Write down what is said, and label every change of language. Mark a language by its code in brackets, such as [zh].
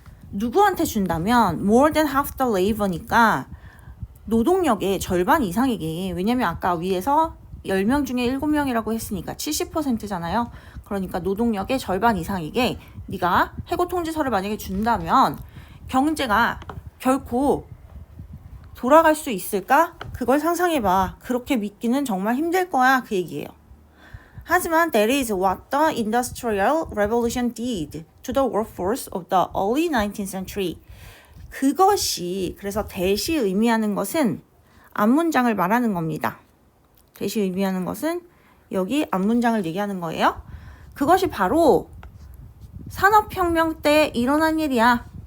[ko] 누구한테 준다면 [en] more than half the labor [ko] 니까 노동력의 절반 이상에게, 왜냐면 아까 위에서 10명 중에 7명이라고 했으니까 70%잖아요. 그러니까 노동력의 절반 이상에게 네가 해고 통지서를 만약에 준다면 경제가 결코 돌아갈 수 있을까? 그걸 상상해봐. 그렇게 믿기는 정말 힘들 거야. 그 얘기예요. 하지만 [en] that is what the Industrial Revolution did to the workforce of the early 19th century. [ko] 그것이, 그래서 that이 의미하는 것은 앞문장을 말하는 겁니다. that이 의미하는 것은 여기 앞문장을 얘기하는 거예요. 그것이 바로 산업혁명 때 일어난 일이야.